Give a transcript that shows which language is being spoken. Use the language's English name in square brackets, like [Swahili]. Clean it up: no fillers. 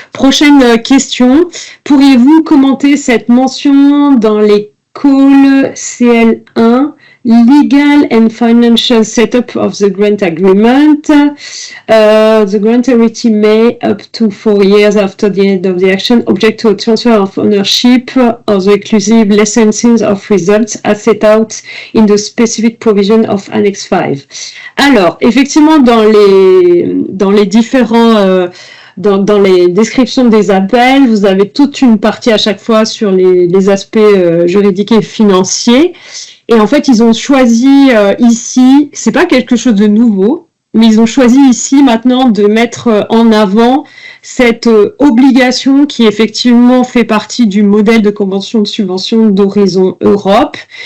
[French] Prochaine question. Pourriez-vous commenter cette mention dans les calls CL1 [English] legal and financial setup of the grant agreement. The grant authority may, up to 4 years after the end of the action, object to a transfer of ownership of the exclusive licensing of results as set out in the specific provision of Annex 5. [French] Alors, effectivement, dans les différents... Dans les descriptions des appels, vous avez toute une partie à chaque fois sur les aspects juridiques et financiers. Et en fait, ils ont choisi ici, c'est pas quelque chose de nouveau, mais ils ont choisi ici maintenant de mettre en avant cette obligation qui effectivement fait partie du modèle de convention de subvention d'Horizon Europe,